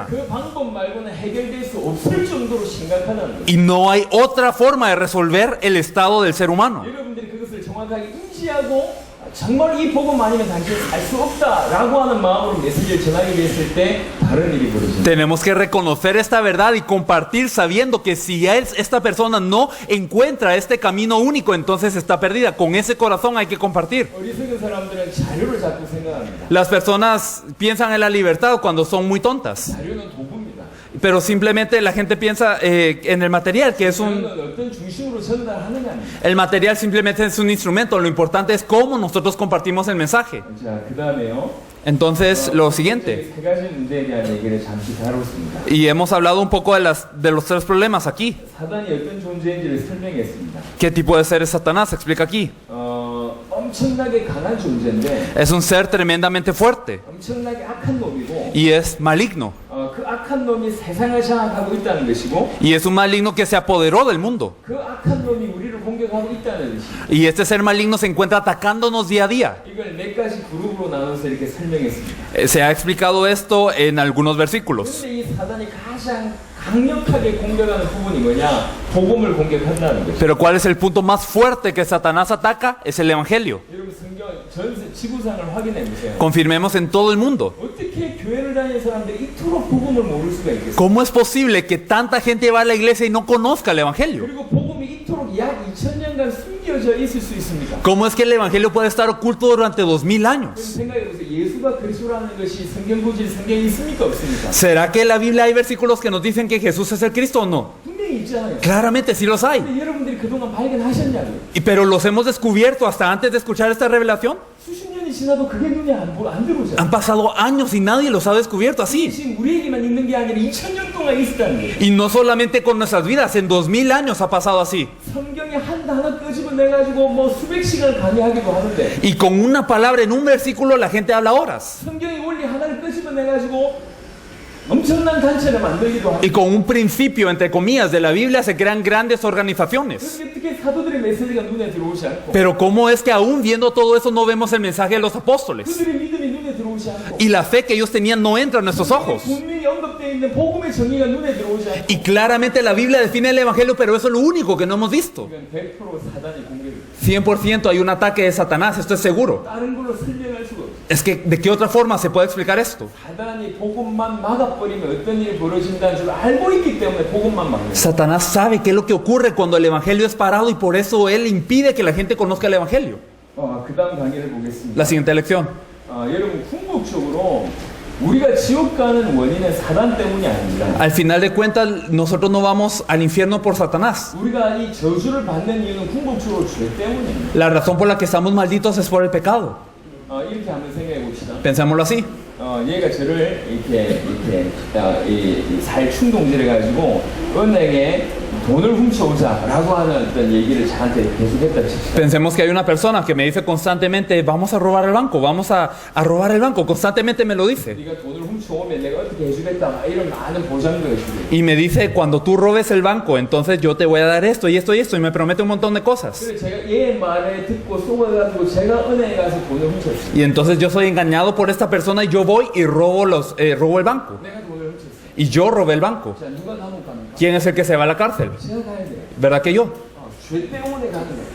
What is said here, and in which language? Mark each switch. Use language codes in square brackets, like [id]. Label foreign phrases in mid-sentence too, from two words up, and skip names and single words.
[ko] 그 방법 말고는 해결될 수 없을 정도로 심각하다는 거예요. [es] Y no hay otra forma de resolver el estado del ser humano. [ko] 여러분들이 그것을 정확하게 인지하고 정말 이 복음 아니면 당신은 살 수 없다라고 하는 마음으로 메시지를 전하기 위했을 때 다른 일이 벌어집니다. [es] Tenemos que reconocer esta verdad y compartir sabiendo que si esta persona no encuentra este camino único, entonces está perdida. Con ese corazón hay que compartir. [ko] 어리석은 사람들은 자료를 자꾸 생각합니다. [es] Las personas piensan en la libertad cuando son muy tontas, [ko] 자료는 도구입니다. [es] pero simplemente la gente piensa en el material, que es [ko] 자료는 어떤 중심으로 전달하느냐입니다. [es] el material simplemente es un instrumento. Lo importante es cómo nosotros compartimos el mensaje. [ko] 자, 그 다음에요. [es] Entonces, lo siguiente, [ko] 세 가지 문제에 대한 얘기를 잠시 다뤘습니다. [es] y hemos hablado un poco de los tres problemas aquí. [ko] 사단이 어떤 존재인지를 설명했습니다. [es] ¿Qué tipo de ser es Satanás? Explica aquí. [ko] 엄청나게 강한 존재인데 [es] Es un ser tremendamente fuerte [ko] 엄청나게 악한 놈이고 [es] y es maligno. [ko] 그 악한 놈이 세상을 장악하고 있다는 것이고 [es] Y es un maligno que se apoderó del mundo. [ko] 그 악한 놈이 우리를 공격하고 있다는 것입니다. [es] Y este ser maligno se encuentra atacándonos día a día. [ko] 이걸 네 가지 그룹으로 나눠서 이렇게 설명했습니다. [es] Se ha explicado esto en algunos versículos. [ko] 그런데 이 사단이 가장 강력하게 공격하는 부분이 뭐냐? 복음을 공격한다는 것이죠. [es] Pero ¿cuál es el punto más fuerte que Satanás ataca? Es el Evangelio. [ko] 여러분 성경 전 지구상을 확인해 보세요. [es] Confirmemos en todo el mundo. [ko] 어떻게 교회를 다니는 사람들이 이토록 복음을 모를 수가 있겠어요? [es] ¿Cómo es posible que tanta gente va a la iglesia y no conozca el Evangelio? [ko] 그리고 복음이 이토록 약 2000년간 숨겨져 있을 수 있습니까? [es] ¿Cómo es que el Evangelio puede estar oculto durante 2000 años? [ko] 생각해보세요. 예수가 그리스도라는 것이 성경 구절 성경에 있습니까 없습니까? [es] ¿Será que en la Biblia hay versículos que nos dicen que Jesús es el Cristo o no? [ko] 분명히 있잖아요. [es] Claramente sí los hay. [ko] 근데 여러분들이 그동안 발견하셨냐고요? [es] Pero los hemos descubierto hasta antes de escuchar esta revelación. [ko] 수십 년이 지나도 그게 눈에 안 들어오잖아요. [es] Han pasado años y nadie los ha descubierto así. [ko] 지금 우리에게만 있는 게 아니라 2000년 동안 있었다는 거예요. [es] Y no solamente con nuestras vidas, en 2000 años ha pasado así. [ko] 성경에 한 단어 끄집어내가지고 뭐 수백 시간 강의하기도 하는데 [es] Y con una palabra en un versículo la gente habla horas. [ko] 성경의 원리 하나를 끄집어내가지고 엄청난 단체를 만들기도 하고 [es] Y con un principio, entre comillas, de la Biblia se crean grandes organizaciones. [ko] 그게 어떻게 사도들의 메시지가 눈에 들어오지 않고 [es] Pero ¿cómo es que aún viendo todo eso no vemos el mensaje de los apóstoles? [ko] 그들의 믿음이 눈에 들어오지 않고 [es] Y la fe que ellos tenían no entra en nuestros ojos. [ko] 분명히 언급되어 있는 복음의 정의가 눈에 들어오지 않고 [es] Y claramente la Biblia define el Evangelio, pero eso es lo único que no hemos visto. [ko] 이건 100% 사단이 공격입니다. [es] 100% hay un ataque de Satanás, esto es seguro. [ko] 다른 걸로 설명할 수가 없어요. [es] Es que, ¿de qué otra forma se puede explicar esto? [ko] 사단이 복음만 막아버리면 어떤 일이 벌어진다는 줄 알고 있기 때문에 복음만 막는 거예요. [es] Satanás sabe qué es lo que ocurre cuando el Evangelio es parado y por eso él impide que la gente conozca el Evangelio. [ko] 그 다음 강의를 보겠습니다. [es] La siguiente lección. [ko] 여러분 궁극적으로 우리가 지옥 가는 원인은 사단 때문이 아닙니다. [es] Al final de cuentas, nosotros no vamos al infierno por Satanás. [ko] 우리가 이 저주를 받는 이유는 궁극적으로 죄 때문입니다. [es] La razón por la que estamos malditos es por el pecado. [ko] 이렇게 한번 생각해 봅시다. [es] Pensémoslo así. [ko] 얘가 저를 이렇게 살 충동질해 가지고 은행에 돈을 훔쳐오자라고 하는 어떤 얘기를 저한테 계속했다 칩시다. [es] Pensemos que hay una persona que me dice constantemente, vamos a robar el banco, vamos a robar el banco. Constantemente me lo dice. [ko] 네가 돈을 훔쳐오면 내가 어떻게 해주겠다 막 이런 많은 보장도 해주고. [es] Y me dice, cuando tú robes el banco, entonces yo te voy a dar esto y esto y esto. Y me promete un montón de cosas. [ko] 그래서 제가 얘 말에 듣고 속아가지고 제가 은행에 가서 돈을 훔쳤어요. [es] Y entonces yo soy engañado por esta persona y yo voy y robo el banco. [ko] 내가 돈을 훔쳤어요. [es] Y yo robé el banco. [ko] 자, 누가 감옥 갑니까? [es] ¿Quién es el que se va a la cárcel? [ko] 제가 가야 돼요. [es] ¿Verdad que yo? [ko] 죄 때문에 가는 거예요.